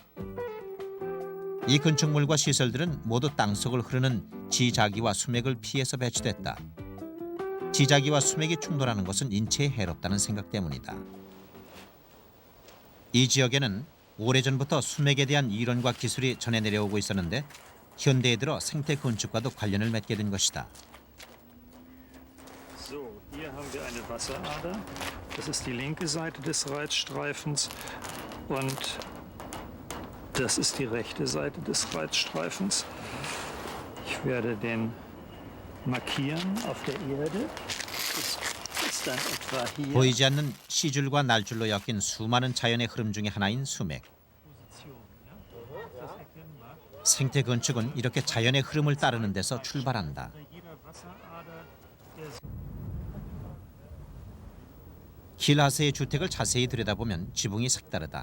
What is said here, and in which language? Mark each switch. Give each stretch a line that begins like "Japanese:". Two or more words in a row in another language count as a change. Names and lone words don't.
Korean: 이 건축물과 시설들은 모두 땅속을 흐르는 지자기와 수맥을 피해서 배치됐다. 지자기와 수맥이 충돌하는 것은 인체에 해롭다는 생각 때문이다. 이 지역에는 오래전부터 수맥에 대한 이론과 기술이 전해 내려오고 있었는데 현대에 들어 생태 건축과도 관련을 맺게 된 것이다.
German: So, hier haben wir eine Wasserader. Das ist die linke Seite des Reitstreifens und das ist die rechte Seite des Reitstreifens. Ich werde den markieren auf der Erde. Ist dann etwa hier.
Korean: 보이지 않는 시줄과 날줄로 엮인 수많은 자연의 흐름 중의 하나인 수맥. 생태 건축은 이렇게 자연의 흐름을 따르는 데서 출발한다. 킬하세의 주택을 자세히 들여다보면 지붕이 색다르다.